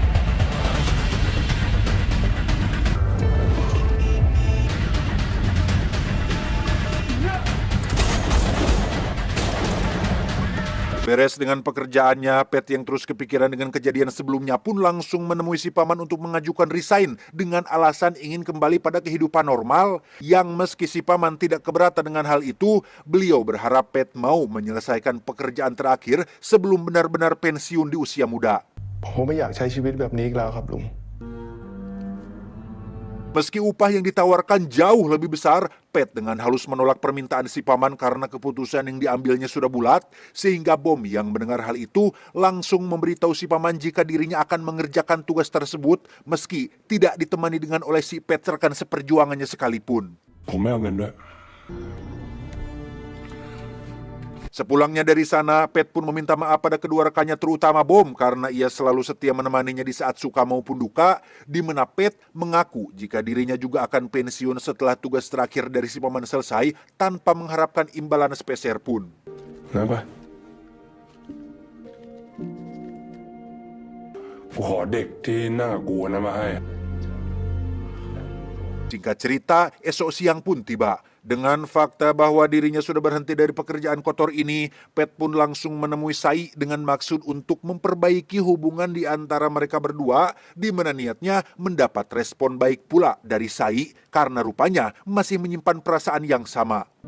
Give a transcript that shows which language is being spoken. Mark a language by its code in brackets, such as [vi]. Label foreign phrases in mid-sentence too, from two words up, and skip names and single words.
[id] Beres dengan pekerjaannya, Pet yang terus kepikiran dengan kejadian sebelumnya pun langsung menemui si paman untuk mengajukan resign dengan alasan ingin kembali pada kehidupan normal. Yang meski si paman tidak keberatan dengan hal itu, beliau berharap Pet mau menyelesaikan pekerjaan terakhir sebelum benar-benar pensiun di usia muda. [th] ผมไม่อยากใช้ชีวิตแบบนี้อีกแล้วครับลุง [id] Meski upah yang ditawarkan jauh lebih besar, Pet dengan halus menolak permintaan si paman karena keputusan yang diambilnya sudah bulat, sehingga Bom yang mendengar hal itu langsung memberitahu si paman jika dirinya akan mengerjakan tugas tersebut meski tidak ditemani dengan oleh si Pet rekan seperjuangannya sekalipun. [th] ผมไม่เอาเงินด้วย [id] Sepulangnya dari sana, Pet pun meminta maaf pada kedua rekannya terutama Bom karena ia selalu setia menemaninya di saat suka maupun duka, di mana Pet mengaku jika dirinya juga akan pensiun setelah tugas terakhir dari si paman selesai tanpa mengharapkan imbalan sepeser pun. Kenapa? [th] กูขอเด็กที่นั่งกับกูนะมาให้ [id] Singkat cerita, esok siang pun tiba. Dengan fakta bahwa dirinya sudah berhenti dari pekerjaan kotor ini, Pet pun langsung menemui Sai dengan maksud untuk memperbaiki hubungan di antara mereka berdua, di mana niatnya mendapat respon baik pula dari Sai karena rupanya masih menyimpan perasaan yang sama.